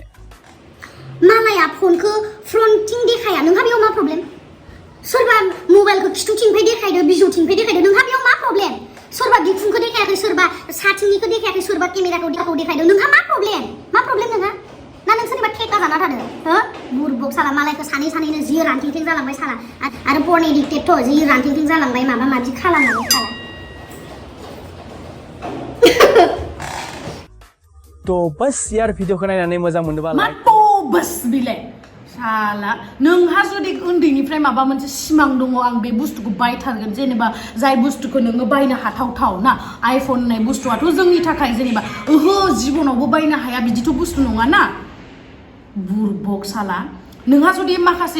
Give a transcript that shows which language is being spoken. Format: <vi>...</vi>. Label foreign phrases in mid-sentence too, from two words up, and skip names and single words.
<brx>मालाया फनखौ फ्रन्टथिं देखाया नोंहा बेयाव मा प्रब्लेम सोरबा मबाइलखौ खिथुथिंनिफ्राय देखायदो बिजौथिंनिफ्राय देखायदो नोंहा बेयाव मा प्रब्लेम सोरबा बिखुंखौ देखायाखै सोरबा साथिंनिखौ देखायाखै सोरबा केमेराखौ देखायदो नोंहा मा प्रब्लेम नोंहा ना नोंसोरनिबा थेका जाना थादों हो</brx> <hi>बुरबक साला</hi> <brx>मालायखौ सानैनो जि रानथिंथिं जालांबाय साला आरो पर्न एडिक्टेडथ' जि रानथिंथिं जालांबाय माबा माबि खालामनानै साला</brx> <hi>तो बस यार</hi> <brx>भिडिअखौ नायनानै मोजां मोनदोंबा मा</brx> <hi>तो बस</hi> <brx>बिलाय साला नोंहा जुदि उन्दैनिफ्राय माबा मोनसे सिमां दङ आं बे बुस्थुखौ बायथारगोन जेनेबा जाय बुस्थुखौ नोङो बायनो हाथावथाव ना आइफन होननाय बुस्थुआथ' जोंनि थाखाय जेनेबा ओहो जिबनावबो बायनो हाया बिदिथ' बुस्थु नङा ना</brx> <hi>बुरबक साला</hi> <brx>नोंहा जुदि माखासे</brx>